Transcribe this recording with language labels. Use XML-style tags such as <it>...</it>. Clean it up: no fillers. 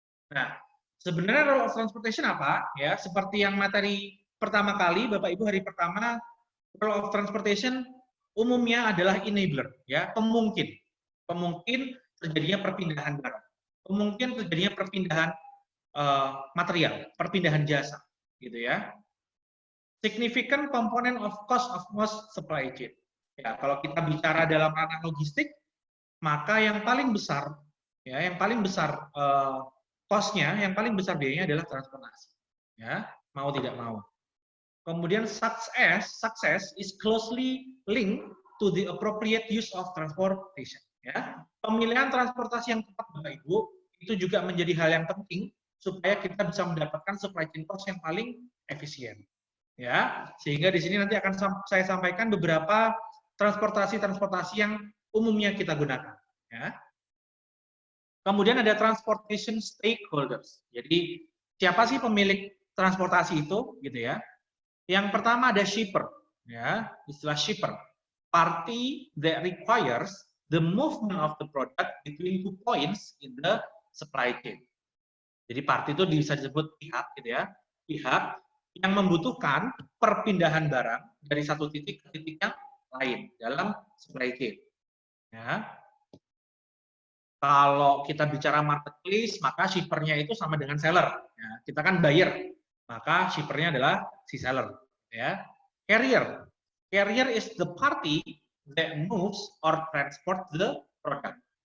<id>Nah, sebenarnya</id> <en>role of transportation</en> <id>apa? Ya, seperti yang materi pertama kali Bapak Ibu hari pertama, role of transportation umumnya adalah enabler ya, pemungkin terjadinya perpindahan barang, pemungkin terjadinya perpindahan material, perpindahan jasa, gitu ya.</id> <en>Significant component of cost of most supply chain.</en> <id>Ya, kalau kita bicara dalam ranah logistik, maka yang paling besar, ya, yang paling besar cost-nya, yang paling besar biayanya adalah transportasi. Ya, mau tidak mau. Kemudian</id> <en>success is closely linked to the appropriate use of transportation.</en> <id>Ya, pemilihan transportasi yang tepat Bapak Ibu itu juga menjadi hal yang penting supaya kita bisa mendapatkan supply chain cost yang paling efisien. Ya, sehingga di sini nanti akan saya sampaikan beberapa transportasi yang umumnya kita gunakan. Ya. Kemudian ada transportation stakeholders. Jadi siapa sih pemilik transportasi itu, gitu ya? Yang pertama ada shipper, ya, istilah shipper.</id> <en>Party that requires the movement of the product between two points in the supply chain.</en> <id>Jadi party itu bisa disebut pihak, gitu ya, pihak yang membutuhkan perpindahan barang dari satu titik ke titik yang lain dalam supply chain. Ya. Kalau kita bicara marketplace, maka shippernya itu sama dengan seller. Ya, kita kan buyer, maka shippernya adalah si seller. Ya.</id> <en>Carrier is the party that moves or transport the product.</en>